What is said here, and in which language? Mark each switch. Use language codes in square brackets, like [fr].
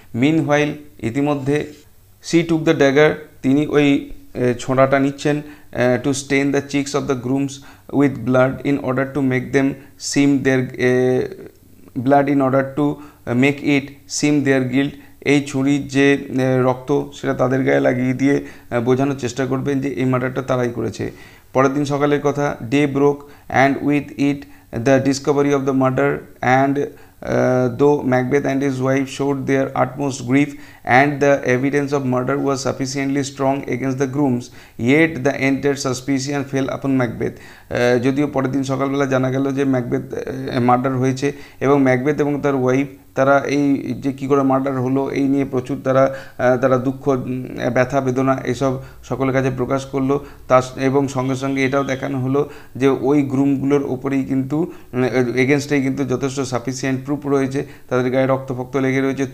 [en] meanwhile, [bn] ইতিমধ্যে [en] she took the dagger, [bn] তিনি ওই ছোঁড়াটা নিচ্ছেন, [en] to stain the cheeks of the grooms with blood in order to make them seem their blood in order to make it seem their guilt, [bn] এই ছুরির যে রক্ত সেটা তাদের গায়ে লাগিয়ে দিয়ে বোঝানোর চেষ্টা করবেন যে এই মার্ডারটা তারাই করেছে। পরের দিন সকালের কথা, [en] Day broke and with it the discovery of the murder, and though Macbeth and his wife showed their utmost grief and the evidence of murder was sufficiently strong against the grooms, yet the entire suspicion fell upon Macbeth. [bn] যদিও পরের দিন সকালবেলা জানা গেল যে Macbeth murder হয়েছে এবং Macbeth এবং তার ওয়াইফ তারা এই যে কী করে মার্ডার হলো এই নিয়ে প্রচুর তারা দুঃখ, ব্যথা, বেদনা এসব সকলের কাছে প্রকাশ করলো। এবং সঙ্গে সঙ্গে এটাও দেখানো হলো যে ওই গ্রুমগুলোর ওপরেই কিন্তু এগেনস্টেই কিন্তু যথেষ্ট সাফিসিয়েন্ট প্রুফ রয়েছে, তাদের গায়ে রক্তফক্ত লেগে রয়েছে।